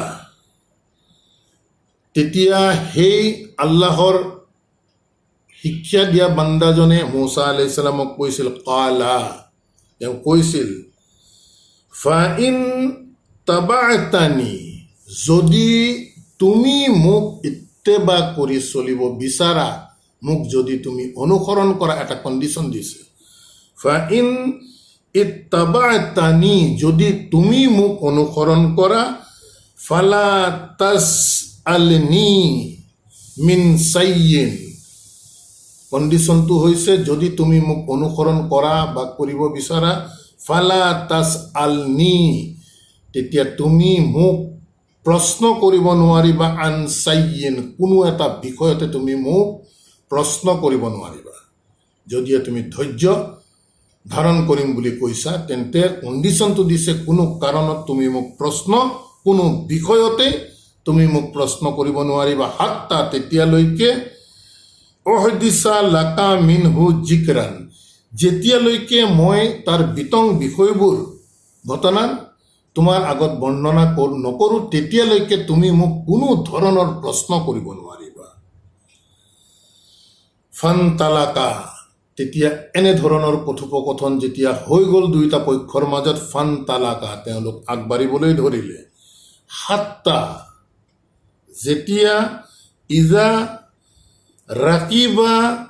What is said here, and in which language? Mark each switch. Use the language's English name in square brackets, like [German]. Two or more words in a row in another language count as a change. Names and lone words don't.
[Assamese] কলা, তেতিয়া সেই আল্লাহৰ শিক্ষা দিয়া বান্দাজনে মুছা আলাইহিছ সালামক কৈছিল, কালা, তেওঁ কৈছিল, [Arabic] فإن اتبعتني, [Assamese] যদি তুমি মোক ইত্তেবা কৰি চলিব বিচাৰা, মোক যদি তুমি অনুসৰণ কৰা, এটা কণ্ডিশ্যন দিছে, [Arabic] فإن اتبعتني, [Assamese] যদি তুমি মোক অনুসৰণ কৰা, [Arabic] فلا تسألني من شيء, [Assamese] কণ্ডিশ্যনটো হৈছে যদি তুমি মোক অনুসৰণ কৰা বা কৰিব বিচাৰা, [Arabic] فلا تسألني, [Assamese] তেতিয়া তুমি মোক প্ৰশ্ন কৰিব নোৱাৰিবা, [Arabic] عن شيء, [Assamese] কোনো এটা বিষয়তে তুমি মোক প্ৰশ্ন কৰিব নোৱাৰিবা। যদিও তুমি ধৈৰ্য ধাৰণ কৰিম বুলি কৈছা, তেন্তে কণ্ডিশ্যনটো দিছে কোনো কাৰণত তুমি মোক কোনো বিষয়তে তুমি মোক প্ৰশ্ন কৰিব নোৱাৰিবা, হাত্তা, তেতিয়ালৈকে [Arabic] أحدث لك منه ذكرا, [Assamese] যেতিয়ালৈকে মই তাৰ বিতং বিষয়বোৰ, ঘটনা তোমাৰ আগত বৰ্ণনা নকৰোঁ, তেতিয়ালৈকে তুমি মোক কোনো ধৰণৰ প্ৰশ্ন কৰিব নোৱাৰিবা। ফান্তালাকা, তেতিয়া এনেধৰণৰ কথোপকথন যেতিয়া হৈ গ'ল দুয়োটা পক্ষৰ মাজত, ফান্তালাকা, তেওঁলোক আগবাঢ়িবলৈ ধৰিলে, হাত্তা, যেতিয়া [Arabic] إذا ركبا